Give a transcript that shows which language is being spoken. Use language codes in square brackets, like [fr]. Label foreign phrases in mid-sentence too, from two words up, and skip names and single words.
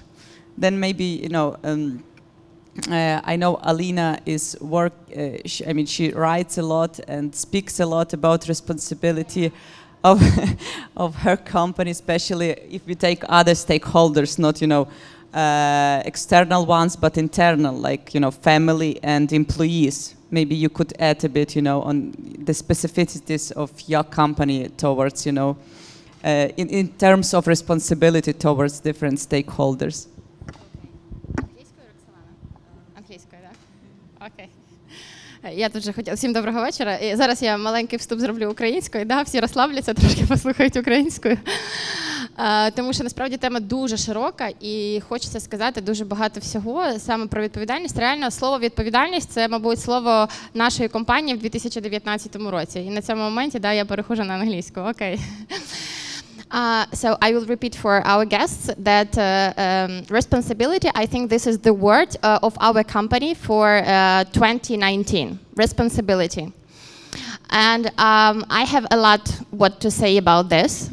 [en] Then maybe, you know, I know Alina is she writes a lot and speaks a lot about responsibility of of her company, especially if we take other stakeholders, not, you know, external ones, but internal, like, you know, family and employees. Maybe you could add a bit, you know, on the specificities of your company towards, you know, in terms of responsibility towards different stakeholders. [uk] Англійською, так? Окей. Я тут же хотіла. Всім доброго вечора. І зараз я маленький вступ зроблю українською. Да, всі розслабляться, трошки послухають українською. Тому що насправді тема дуже широка і хочеться сказати дуже багато всього саме про відповідальність. Реально слово відповідальність – це, мабуть, слово нашої компанії в 2019 році. І на цьому моменті, да, я перехожу на англійську. Окей. [en] So I will repeat for our guests that responsibility, I think this is the word of our company for 2019, responsibility. And I have a lot what to say about this.